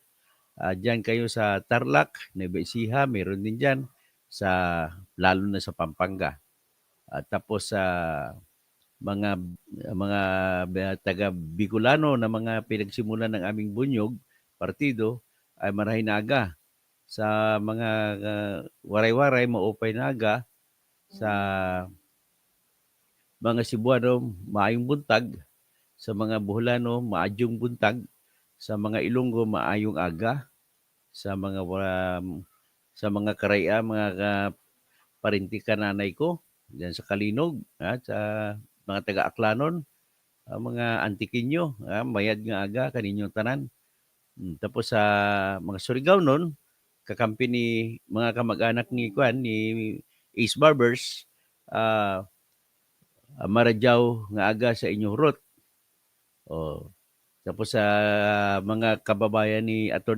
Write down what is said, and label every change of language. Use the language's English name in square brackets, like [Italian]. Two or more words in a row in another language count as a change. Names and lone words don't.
[Filipino] Diyan kayo sa Tarlac, Nueva Ecija, meron din dyan. Lalo na sa Pampanga. Tapos sa mga taga Bicolano na mga pinagsimulan ng aming bunyog, partido, ay [Bikol] Marahay Naga. [Filipino] Sa mga Waray-Waray, [Waray] Maupay Naga, [Filipino] sa mga Cebuano, [Cebuano] maayong buntag. [Filipino] Sa mga Boholano, [Cebuano] maadyong buntag. [Filipino] Sa mga Ilonggo, [Hiligaynon] maayong aga. [Filipino] Sa mga Karaya, [Kinaray-a] mga parinti kananay ko, [Filipino] diyan sa Kalinog, at sa mga taga-Aklanon, mga Antiquinho, [Kinaray-a] mayad nga aga kaninyong tanan. [Filipino] Tapos sa mga Surigao nun, kakampi ni mga kamag-anak ni Kwan, ni Ace Barbers, [Surigaonon] maradyaw nga aga sa inyong rot. [Filipino] O, tapos sa mga kababayan ni Atty.